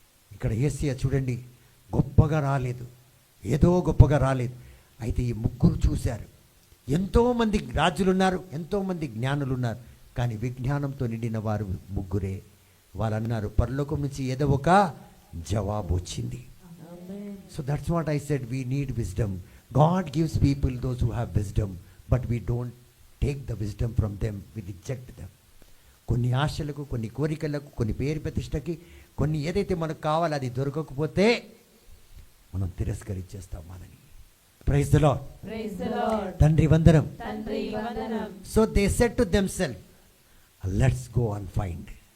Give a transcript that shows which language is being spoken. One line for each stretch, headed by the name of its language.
Telugu: ఇక్కడ యేసయ్య చూడండి, గొప్పగా రాలేదు, ఏదో గొప్పగా రాలేదు. అయితే ఈ ముగ్గురు చూశారు. ఎంతోమంది రాజులు ఉన్నారు, ఎంతోమంది జ్ఞానులు ఉన్నారు, కానీ విజ్ఞానంతో నిండిన వారు ముగ్గురే. వాళ్ళు అన్నారు, పరలోకం నుంచి ఏదో ఒక జవాబు వచ్చింది.
English: So that's what I said, we need wisdom. God gives people those who have wisdom, but we don't take the wisdom from them, we reject them.
Telugu: కొన్ని ఆశలకు, కొన్ని కోరికలకు, కొన్ని పేరు ప్రతిష్టకి, కొన్ని ఏదైతే మనకు కావాలో అది దొరకకపోతే మనం తిరస్కరించేస్తాం మనని.
English: Praise the Lord. Praise the Lord.
Telugu: తండ్రి వందనం. తండ్రి వందనం.
English: So they said to themselves, let's go and find.